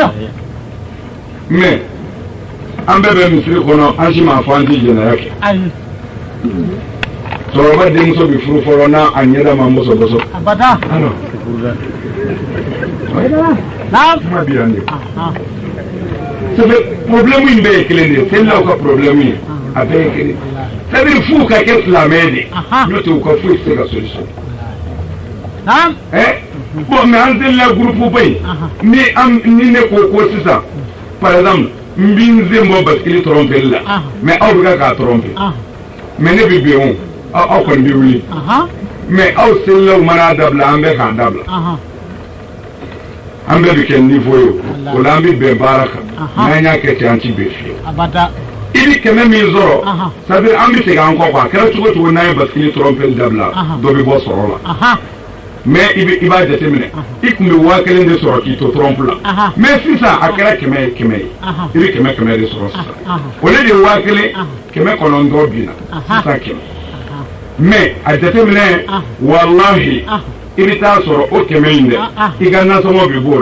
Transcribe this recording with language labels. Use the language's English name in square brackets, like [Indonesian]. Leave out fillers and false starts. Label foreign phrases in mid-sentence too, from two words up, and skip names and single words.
[Bambara] mɛ an bɛɛ bɛ misiri kɔnɔ an si m'a fɔ an ti jɛnɛya kɛ cɛkɔrɔba denmuso bi furu fɔlɔ n'a a ɲɛda ma bɔsɔbɔsɔ kuma bi yan de sabu problème in bɛɛ ye kelen de ye selilaw ka problème ye a bɛɛ ye kelen [French] c'est à dire [Bambara] f'u ka kɛ silamɛ de n'o tɛ u ka foyi tɛ se ka solution bon mais an selila groupe ba yen ni ne ko sisan [French] par exemple [Bambara] n bi n sen bɔ basikili tromper la mais aw bɛ k'a tromper mais ne bɛ bɛn o aw kɔni bɛ wuli mais aw selilaw mana dabila an bɛ k'a dabila an bɛɛ bɛ kɛ niveau ye o la an bɛ bɛn baara kan n'an y'a kɛ ten an ti bɛn fiyewu i bi kɛmɛ min sɔrɔ [French] c'est à dire [Bambara] an bɛ segin an kɔ quoi a kɛra cogo cogo n'an ye basikili tromper dabila dɔ bɛ bɔ sɔrɔ la mais i b'a jateminɛ i tun bɛ 1000 de sɔrɔ k'i to trompe la mais sisan a kɛra 100 ye 100 ye i bɛ 100 de sɔrɔ sisan o le de 1000 109 binna sisan 100 mais a jateminɛ walahi i bɛ taa sɔrɔ o 100 in dɛ i ka nasɔngɔ bɛ b'o